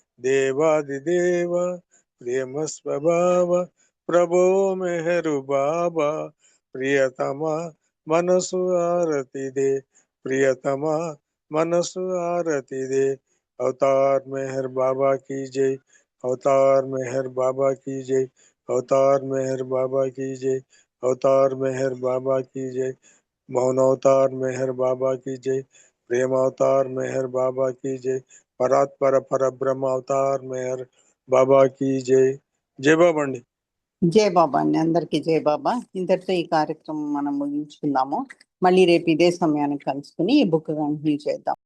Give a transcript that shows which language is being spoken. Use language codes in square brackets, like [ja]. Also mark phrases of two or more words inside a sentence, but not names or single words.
[te] దేవాదిదేవ ప్రేమ స్వభావ ప్రభో మెహరు బాబా ప్రియతమ మనసు ఆరతిదే ప్రియతమ మనసు ఆరతిదే అవతార్ [hi] మెహర్ బాబా की जय अवतार मेहर बाबा की जय अवतार मेहर बाबा की जय अवतार मेहर बाबा की जय मौन अवतार मेहर बाबा की जय प्रेम अवतार मेहर बाबा की जय परात्पर पर ब्रह्म अवतार मेहर బాబా की जय [te] జై బాబా అండి. జై బాబా అండి, అందరికీ జై బాబా. ఇంతటితో ఈ కార్యక్రమం మనం ముగించుకుందాము. మళ్ళీ రేపు ఇదే సమయానికి కలుసుకుని ఈ బుక్ కంటిన్యూ చేద్దాం.